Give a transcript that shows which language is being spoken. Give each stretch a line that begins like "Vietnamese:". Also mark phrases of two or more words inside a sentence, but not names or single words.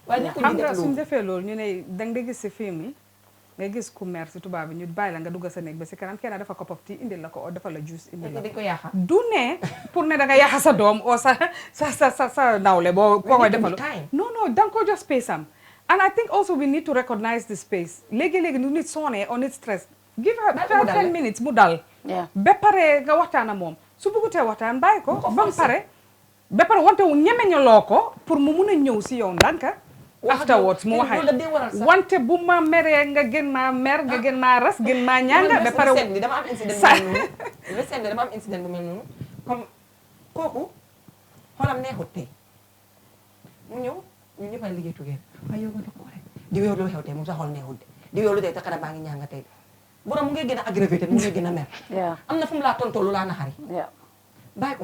Wolof: xam nga suñ defee loolu ñu ne danga de gis si film yi nga gis ku mer si tubaab bi ñu bàyyi la nga dugg sa néeg ba si kanam kenn dafa
English: cup of
Wolof: tea indil la ko o dafa la juice indil la ko du ne pour ne da nga yaxa sa doom o sa nawle boo ko koy defalu non da nga ko
English: just space
Wolof: am
English: and I think also we need to recognize the space
Wolof: léegi-léegi nu nit sonné or nit stress
English: give her 10 minutes
Wolof: mu dal ba pare nga waxtaan ak moom su bëggutee waxtaan bàyyi ko ba mu pare ba pare wante wu ñemeñaloo ko pour mu mun a ñëw si yow ndànka afterwards mu waxee wante bu ma meree nga gën maa mer nga gën maa ras gën maa ñanga ba pare dama am incident bu mel noonu recent dama am incident bu mel noonu comme kooku xolam neexut tey mu ñëw ñu ñëpp a liggéey tugeen waaye yow nga ko rek di yow lu xew tey mu sa xol neexut de di yow lu tey taxara baa ngi ñanga tey borom mu ngi gën a aggravated mu ngi gën a mer am na fu mu laa tontoo lu laa naxari bàyyi ko